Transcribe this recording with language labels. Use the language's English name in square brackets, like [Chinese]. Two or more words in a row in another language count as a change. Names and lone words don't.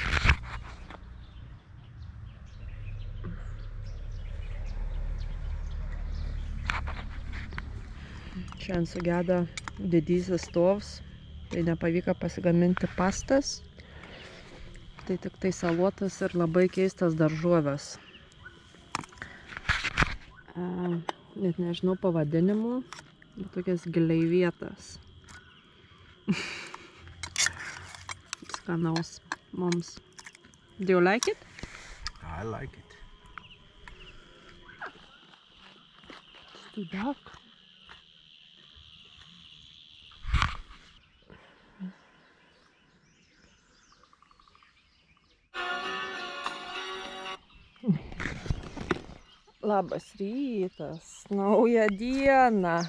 [Lithuanian] Šiandien sugedo didysis stovs, tai nepavyko pasigaminti pastas, tai tik tai salotas ir labai keistas daržovės. Net nežinau pavadinimų, bet tokias gleivietas. Skanaus mums. [English] Do you like it? I like it. It's too dark. [Lithuanian] Labas rytas, nauja diena.